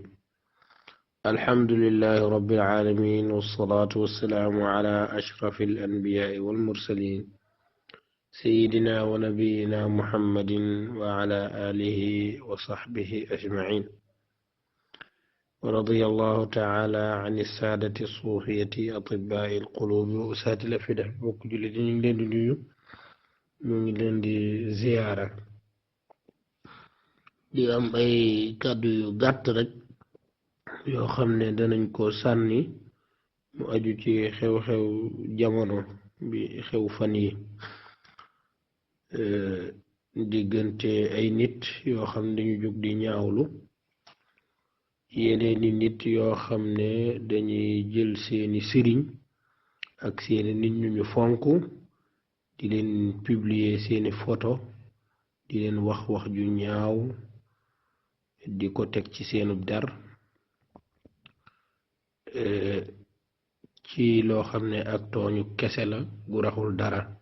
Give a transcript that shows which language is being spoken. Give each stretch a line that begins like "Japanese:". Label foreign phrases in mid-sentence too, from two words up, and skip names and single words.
Arabic: الحمد لله رب العالمين، والصلاة والسلام على أشرف الأنبياء والمرسلين سيدنا ونبينا محمد وعلى آله وصحبه أجمعين. ورضي الله تعالى عن السادة الصوفية أطباء القلوب وأساتذة الأفئدة من زيارة
Wolof: di am ay kàddu yu gàtt rek yoo xam ne danañ ko sànni mu aju ci xew-xew jamono bi xew fan yi diggante ay nit yoo xam ne dañu jóg di ñaawlu yeneeni nit yoo xam ne dañuy jël seeni sëriñ ak seeni nit ñu fonk di leen publier seeni photo di leen wax ju ñaaw di ko teg ci seenub der ci loo xam ne ak tooñu kese la gu raxul dara.